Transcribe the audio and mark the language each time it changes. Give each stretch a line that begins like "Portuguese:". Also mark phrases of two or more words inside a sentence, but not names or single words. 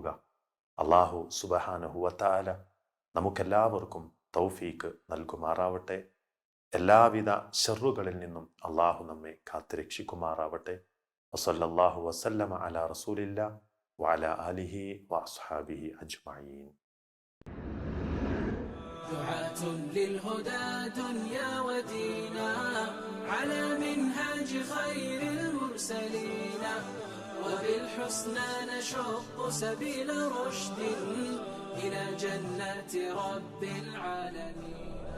Arabic: الله سبحانه وتعالى
Malayalam: നമുക്കെല്ലാവർക്കും തൗഫീക്ക് നൽകുമാറാവട്ടെ. എല്ലാവിധ ശർറുകളിൽ നിന്നും അള്ളാഹു നമ്മെ കാത്തുരക്ഷിക്കുമാറാവട്ടെ.
Arabic: وصلى الله وسلم على رسول الله وعلى آله وأصحابه أجمعين. دعاة للهدى دنيا ودينا على منهاج خير المرسلين وبالحسنى نشق سبيل رشد إلى جنات رب العالمين.